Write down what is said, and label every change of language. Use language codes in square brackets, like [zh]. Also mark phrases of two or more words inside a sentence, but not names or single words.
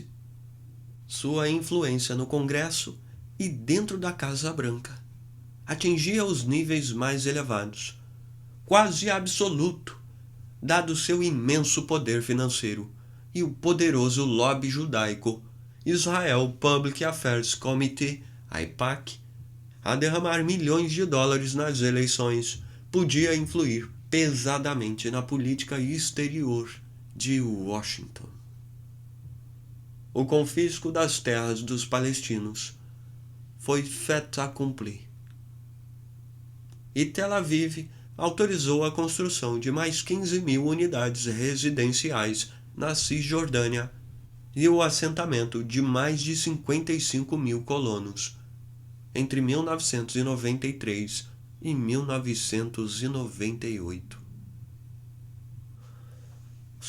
[pt] Sua influência no Congresso e dentro da Casa Branca atingia os níveis mais elevados, quase absoluto, dado seu imenso poder financeiro e o poderoso lobby judaico Israel Public Affairs Committee, AIPAC, a derramar milhões de dólares nas eleições, podia influir pesadamente na política exterior de Washington. O confisco das terras dos palestinos foi [fr] fait accompli. [pt] E Tel Aviv autorizou a construção de mais 15 mil unidades residenciais na Cisjordânia e o assentamento de mais de 55 mil colonos entre 1993 e 1998.